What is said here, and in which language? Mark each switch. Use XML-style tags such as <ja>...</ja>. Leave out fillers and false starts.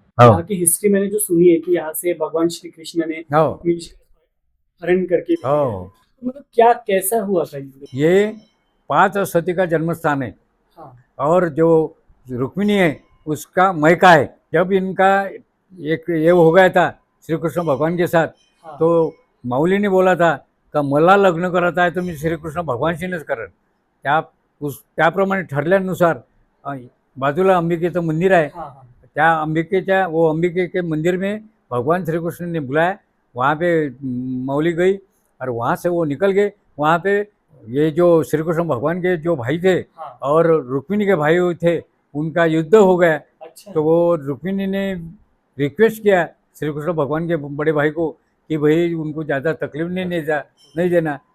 <hi>यहाँ की हिस्ट्री मैंने जो सुनी है कि यहाँ से भगवान श्री कृष्ण ने हरण करके मतलब क्या कैसा हुआ था ये 5 सती का जन्म स्थान है। हाँ। और जो रुक्मिणी है उसका मैका है। जब इनका एक ये हो गया था श्री कृष्ण भगवान के साथ, हाँ। तो माऊली ने बोला था</hi> <mr>का मला लग्न करत आहे तर मी श्रीकृष्ण भगवानशीनच करेन। त्याप्रमाणे ठरल्यानुसार बाजूला अंबिकेचं मंदिर आहे।</mr> <hi>हाँ, हाँ। त्या अंबिके के मंदिर में भगवान श्री कृष्ण ने बुलाया। वहाँ पे मौली गई और वहाँ से वो निकल गए। वहाँ पे ये जो श्री कृष्ण भगवान के जो भाई थे, हाँ। और रुक्मिणी के भाई थे, उनका युद्ध हो गया। अच्छा। तो वो रुक्मिणी ने रिक्वेस्ट किया श्री कृष्ण भगवान के बड़े भाई को कि भाई उनको ज़्यादा तकलीफ नहीं देना।</hi>